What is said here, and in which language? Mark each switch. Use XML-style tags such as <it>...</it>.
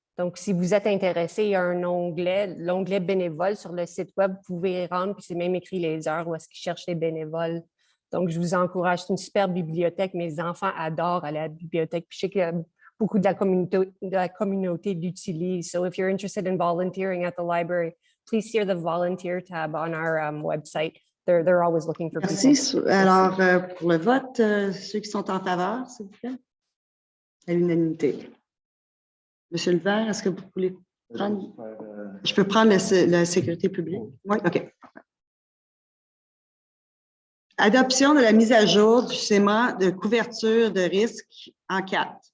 <fr>Donc, si vous êtes intéressé, il y a un onglet, l'onglet bénévoles sur le site web. Vous pouvez y rendre, puis c'est même écrit les heures où est-ce qu'ils cherchent les bénévoles. Donc, je vous encourage. C'est une super bibliothèque. Mes enfants adorent aller à la bibliothèque. Puis je sais que beaucoup de la communauté l'utilise.</fr> <en>So, if you're interested in volunteering at the library, please see the volunteer tab on our website. They're always looking for people.</en> <fr>Merci. Alors, pour le vote, ceux qui sont en faveur, s'il vous plaît, à l'unanimité. Monsieur Levert, est-ce que vous voulez prendre? Je peux prendre la sécurité publique? Oui, OK. Adoption de la mise à jour du schéma de couverture de risque en 4.</fr>